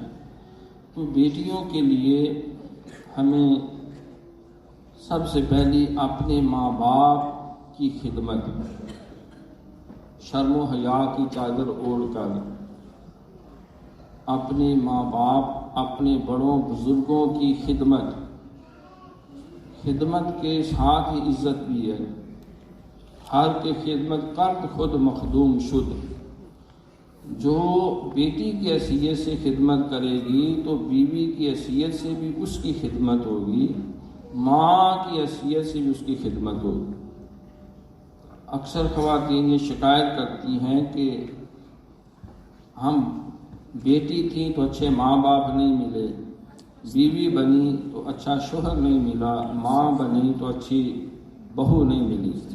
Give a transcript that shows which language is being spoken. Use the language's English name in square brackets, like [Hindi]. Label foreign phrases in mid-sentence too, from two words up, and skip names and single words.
[Urdu] تو بیٹیوں کے لیے ہمیں سب سے پہلی اپنے ماں باپ کی خدمت، شرم و حیا کی چادر اوڑھ کر اپنے ماں باپ، اپنے بڑوں بزرگوں کی خدمت کے ساتھ ہی عزت بھی ہے۔ [Persian] ہر کے خدمت کرد خود مخدوم شد، [Urdu] جو بیٹی کی حیثیت سے خدمت کرے گی تو بیوی کی حیثیت سے بھی اس کی خدمت ہوگی، ماں کی حیثیت سے بھی اس کی خدمت ہوگی۔ اکثر خواتین یہ شکایت کرتی ہیں کہ ہم بیٹی تھیں تو اچھے ماں باپ نہیں ملے، بیوی بنی تو اچھا شوہر نہیں ملا، ماں بنی تو اچھی بہو نہیں ملی۔